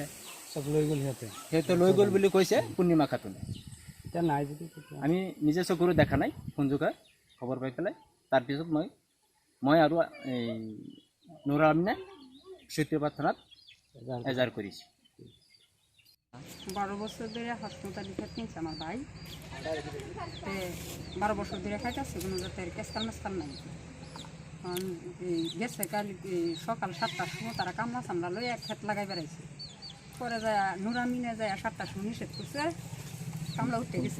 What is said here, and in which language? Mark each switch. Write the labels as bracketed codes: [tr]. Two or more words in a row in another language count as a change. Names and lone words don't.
[as] চব লৈ গ'ল সিহঁতে লৈ গ'ল বুলি কৈছে পূৰ্ণিমা খাতুনে। এতিয়া নাই যদি আমি নিজে চকুৰে দেখা নাই, ফোনযোগে খবৰ পাই পেলাই তাৰপিছত মই আৰু এই নুৰুল আমিনে সত্যবাদ থানাত এজাহাৰ কৰিছোঁ। [bn] ১২ বছর ধরে হাসমতালি খেত কিনছে আমার ভাই, ১২ বছর ধরে খাইতেছে, কোনো জাতের কেসকাল মেসকাল নাই। গেছে কালি সকাল ৭টার সময় তারা কামলা চামলা লই এক খেত লাগাই বেড়াইছে। পরে যায় নুরুল আমিনে যায় ৭টার সময় নিষেধ করছে, কামলা উঠতে গেছে।